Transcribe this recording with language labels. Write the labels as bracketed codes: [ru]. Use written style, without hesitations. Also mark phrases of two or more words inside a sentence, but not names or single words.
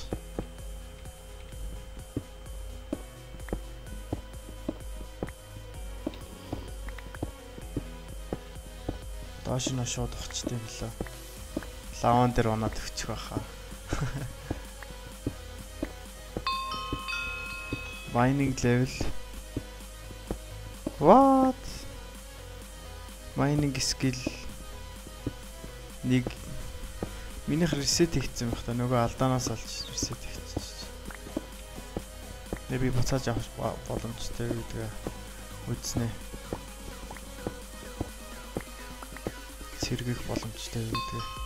[mn] Доош нь шууд очтой юм лээ. Лаван дээр унаад өгчих байхаа. [en] Mining level. What? Mining skill. [mn] Нэг минийх reset хийсэн байх та нөгөө алдаанаас олж reset хийчихсэн. Би буцааж авах боломжтой гэдэг үзнэ. Сэргэх боломжтой гэдэг.